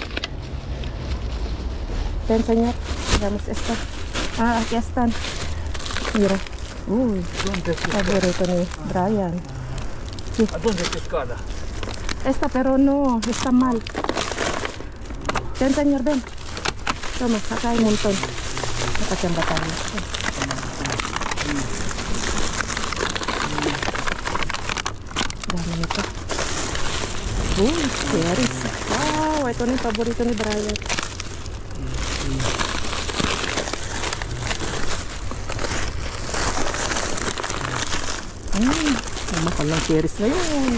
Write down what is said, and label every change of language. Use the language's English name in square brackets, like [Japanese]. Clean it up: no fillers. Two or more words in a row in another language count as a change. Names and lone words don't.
[Spanish] Te enseñar. Veamos esto. Ah, aquí están. Mira. Uy. ¿Dónde es pescado? Favorito ni Brian. Sí. ¿A dónde es pescado? Esta, pero no, está mal. Te enseñar, ven. Toma, acá hay un montón. [Filipino] Nakachamba tayo. Dami nito. Uy, cherries. Wow, ito na yung paborito ni Brian. Mahal ng cherries ngayon.